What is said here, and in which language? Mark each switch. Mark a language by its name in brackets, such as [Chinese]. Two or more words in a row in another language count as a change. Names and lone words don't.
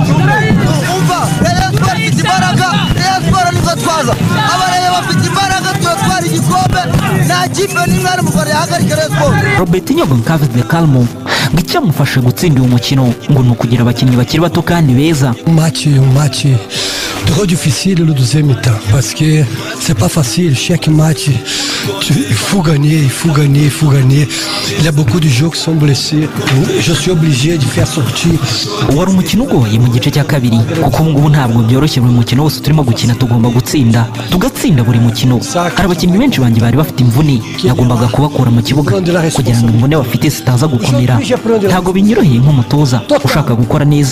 [Kinyarwanda] Umva Rayon Sport ifite imbaraga, Rayon Sport nibwo twaza abareye bafite imbaraga turatwara igikombe. Nta kipe n'imwe ari mu Rwanda yahagarika Rayon Sport. Robertinho Goncalves de Calmo icyamufashe gutsinda uyu mukino ngo ni ukugira abakinnyi bakiri bato kandi beza. [French] Un match trop difficile le deuxième mi-temps parce que c'est pas facile. Chaque match il faut gagner. Il y a beaucoup de joueurs qui sont blessés. Je suis obligé de faire sortir. [Kinyarwanda] Wari umukino ugoye mu gice cya kabiri kuko ngubu ntabwo byoroshye. Buri mukino wose turimo gukina tugomba tugatsinda buri mukino. Hari abakinnyi benshi banjye bari bafite imvune nagombaga kubakura mu kibuga kugira ngo imvune bafite zitaza gukomera. Ntabwo binyoroheye nk'umutoza ushaka gukora neza.